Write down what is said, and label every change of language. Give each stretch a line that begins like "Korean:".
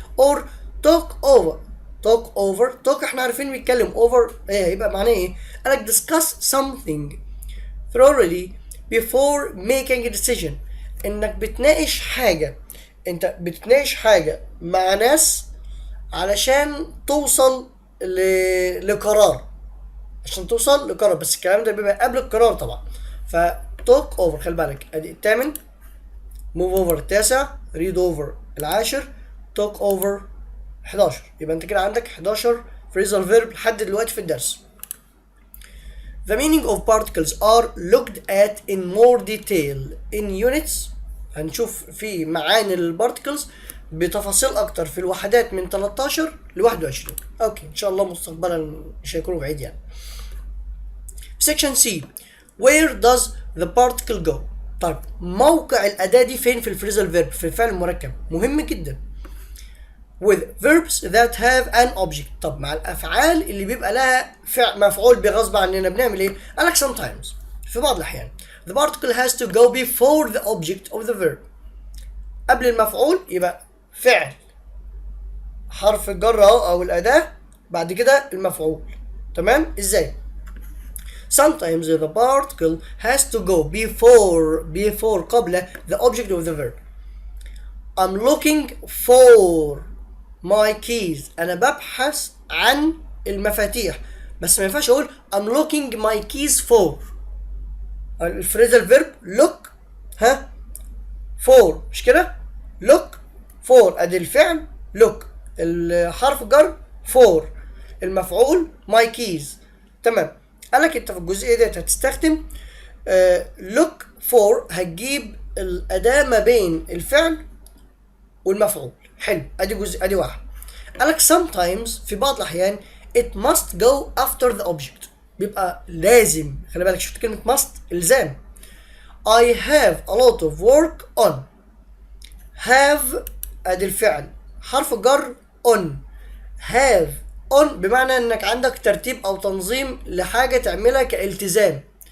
Arabic: or talk over، talk احنا عارفين بيتكلم، over ايه يبقى معناه ايه؟ قالك
English: discuss something thoroughly before making a decision،
Arabic: انك بتناقش حاجه، انت بتناقش حاجه مع ناس علشان توصل لقرار، عشان توصل لقرار، بس الكلام ده بيبقى قبل القرار طبعا. فتوك اوفر، خلي بالك ادي الثامن، موف اوفر التاسع، ريد اوفر العاشر، توك اوفر 11. يبقى انت كده عندك 11 phrasal verb لحد دلوقتي في الدرس.
English: The meaning of particles are looked at in more detail in units،
Arabic: هنشوف في معاني البارتكلز بتفاصيل اكتر في الوحدات من 13 ل 21. اوكي ان شاء الله مستقبلا مش هيكونوا بعيد يعني.
English: Section C where does the particle go؟
Arabic: طيب موقع الأداة دي فين في الفريزال فيرب، في الفعل المركب؟ مهم جدا.
English: with verbs that have an object.
Arabic: طب مع الأفعال اللي بيبقى لها مفعول بغصب عننا بنعمل إيه؟ قالك sometimes، في بعض الأحيان
English: the particle has to go before the object of the verb.
Arabic: قبل المفعول يبقى فعل، حرف الجر أو الأداة، بعد كده المفعول. تمام؟ إزاي؟
English: Sometimes the particle has to go before قبل the object of the verb. I'm looking for my keys،
Arabic: أنا ببحث عن المفاتيح، بس ما ينفعش أقول
English: I'm looking my keys for.
Arabic: الفريزال verb look ها for، مش كده؟
English: look for
Arabic: أدي الفعل look، الحرف جر for، المفعول my keys. تمام. قالك انت في الجزئيه ديت هتستخدم
English: look for،
Arabic: هتجيب الاداه ما بين الفعل والمفعول. حلو، ادي واحد.
English: قالك sometimes
Arabic: في بعض الاحيان
English: it must go after the object،
Arabic: بيبقى لازم. خلي بالك شفت كلمه must، الزام.
English: I have a lot of work on،
Arabic: have ادي الفعل، حرف جر on، have on بمعنى انك عندك ترتيب او تنظيم لحاجه تعملها كالتزام.